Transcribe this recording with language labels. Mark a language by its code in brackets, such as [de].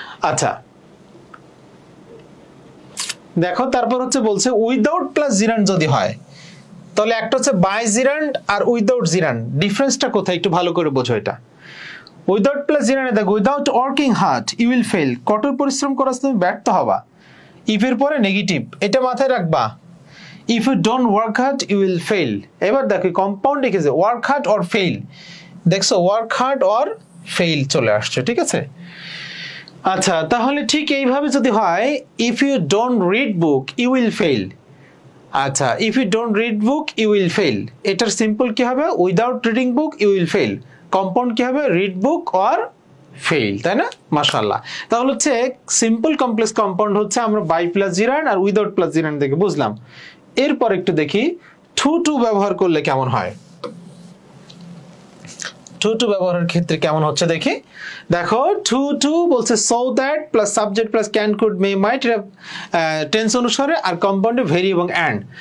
[bn] আচ্ছা দেখো তারপর হচ্ছে বলছে উইদাউট প্লাস জিরান্ড যদি হয়, তাহলে একটা হচ্ছে বাই জিরান্ড আর উইদাউট জিরান্ড, ডিফারেন্সটা কোথায় একটু ভালো করে বোঝো। এটা উইদাউট প্লাস জিরান্ড, দেখো [en] without working hard you will fail, [bn] কঠোর পরিশ্রম করার তুমি ব্যর্থ হবা, ইফ এর পরে নেগেটিভ, এটা মাথায় রাখবা। [en] If you don't work hard, you will fail. [bn] এবার দেখো কম্পাউন্ড লিখেছে [en] work hard or fail, [bn] দেখছো work hard or fail চলে আসছে, ঠিক আছে। আচ্ছা তাহলে ঠিক এইভাবে যদি হয়, [en] if you don't read book you will fail, আচ্ছা if you don't read book you will fail, [bn] এটার সিম্পল কি হবে, [en] without reading book you will fail, [bn] compound কি হবে, [en] read book or fail, তাই না, মাশাআল্লাহ। [bn] তাহলে হচ্ছে সিম্পল, কমপ্লেক্স, কম্পাউন্ড হচ্ছে আমরা by plus জিরান্ড আর without plus জিরান্ড দেখে বুঝলাম। এরপর একটু দেখি টু ব্যবহার করলে কেমন হয়, টু ব্যবহারের ক্ষেত্রে কেমন হচ্ছে দেখি। দেখো টু বলছে [en] so that plus subject plus can could may might, [bn] tense অনুসারে, আর কম্পাউন্ডে ভেরি এবং অ্যান্ড।